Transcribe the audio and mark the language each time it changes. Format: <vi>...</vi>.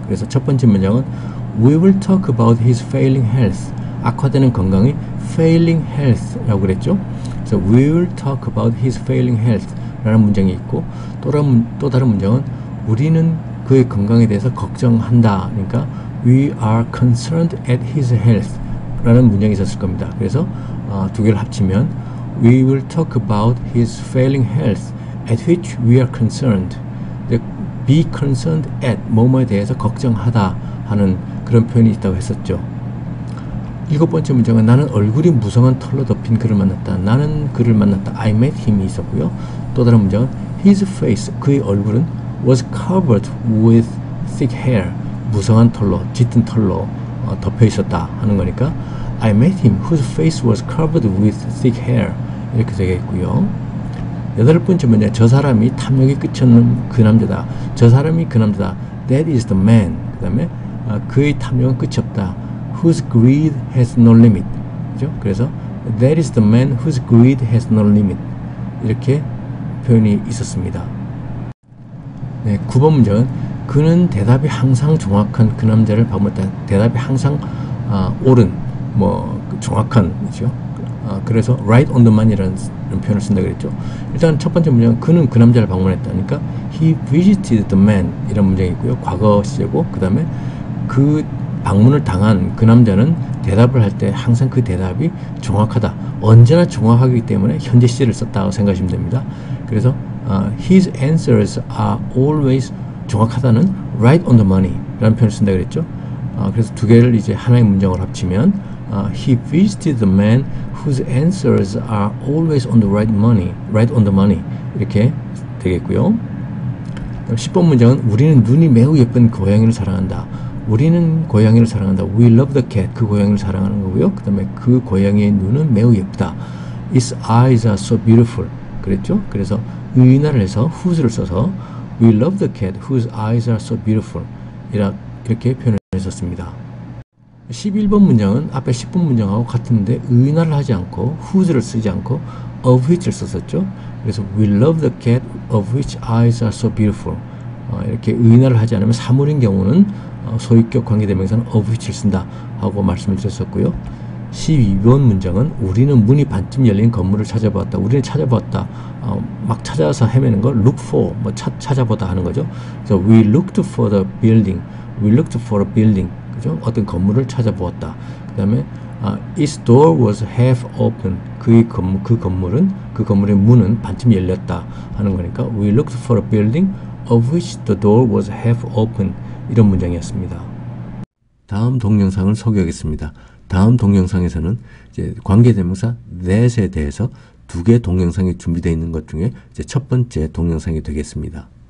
<ko>그래서 첫 번째 문장은</ko> <en>We will talk about his failing health.</en> <ko>악화되는 건강이 failing health라고 그랬죠. 그래서</ko> <en>We will talk about his failing health</en> <ko>라는 문장이 있고 또 다른 문장은 우리는 그의 건강에 대해서 걱정한다. 그러니까</ko> <en>We are concerned at his health.</en> <ko>라는 문장이 있었을 겁니다.</ko> <en>그래서 두 개를 합치면 We will talk about his failing health at which we are concerned. Be concerned at</en> <ko>뭐뭐에 대해서 걱정하다 하는 그런 표현이 있다고 했었죠. 7번째 문장은 나는 얼굴이 무성한 털로 덮인 그를 만났다. 나는 그를 만났다.</ko> <en>I met him이 있었고요.</en> <ko>또 다른 문장은</ko> <en>his face,</en> <ko>그의 얼굴은</ko> <en>was covered with thick hair.</en> <ko>무성한 털로, 짙은 털로 덮여 있었다 하는 거니까</ko> <en>I met him whose face was covered with thick hair.</en> <ko>이렇게 되겠고요. 8번째 문장, 저 사람이 탐욕이 끝이 없는 그 남자다. 저 사람이 그 남자다.</ko> <en>That is the man.</en> <ko>그 다음에 그의 탐욕은 끝이 없다.</ko> <en>Whose greed has no limit.</en> <ko>그죠?</ko> <en>그래서 That is the man whose greed has no limit.</en> <ko>이렇게 표현이 있었습니다. 네, 9번 문장은 그는 대답이 항상 정확한 그 남자를 방문했다. 대답이 항상 옳은, 정확한, 그죠? 그래서 right on the money라는 표현을 쓴다 그랬죠. 일단 첫 번째 문장은 그는 그 남자를 방문했다니까</ko> <en>he visited the man</en> <ko>이런 문장이 있고요. 과거 시제고 그 다음에 그 방문을 당한 그 남자는 대답을 할 때 항상 그 대답이 정확하다. 언제나 정확하기 때문에 현재 시제를 썼다고 생각하시면 됩니다.</ko> <en>그래서 his answers are always 정확하다는 right on the money</en> <ko>라는 표현을 쓴다 그랬죠. 그래서 두 개를 이제 하나의 문장으로 합치면</ko> <en>he visited the man whose answers are always on the right on the money</en> <ko>이렇게 되겠고요. 10번 문장은 우리는 눈이 매우 예쁜 고양이를 사랑한다. 우리는 고양이를 사랑한다.</ko> <en>We love the cat.</en> <ko>그 고양이를 사랑하는 거고요. 그 다음에 그 고양이의 눈은 매우 예쁘다.</ko> <en>Its eyes are so beautiful.</en> <ko>그랬죠? 그래서 의인화를 해서</ko> <en>whose를 써서 We love the cat whose eyes are so beautiful.</en> <ko>이렇게 표현을 했었습니다. 11번 문장은 앞에 10번 문장하고 같은데 의인화를 하지 않고 whose를 쓰지 않고 of which를 썼었죠.</ko> <en>그래서 We love the cat of which eyes are so beautiful.</en> <ko>이렇게 의인화를 하지 않으면 사물인 경우는 소유격 관계대명사는 of which를 쓴다 하고 말씀을 드렸었고요. 12번 문장은 우리는 문이 반쯤 열린 건물을 찾아보았다. 우리는 찾아보았다. 막 찾아서 헤매는 걸 look for, 찾아보다 하는 거죠.</ko> <en>그래서 we looked for the building. We looked for a building.</en> <ko>그죠? 어떤 건물을 찾아보았다.</ko> <en>그 다음에 its door was half open.</en> <ko>그 건물의 문은 반쯤 열렸다 하는 거니까</ko> <en>we looked for a building of which the door was half open.</en> <ko>이런 문장이었습니다. 다음 동영상을 소개하겠습니다. 다음 동영상에서는 이제 관계대명사 that에 대해서 두 개 동영상이 준비되어 있는 것 중에 이제 첫 번째 동영상이 되겠습니다.</ko>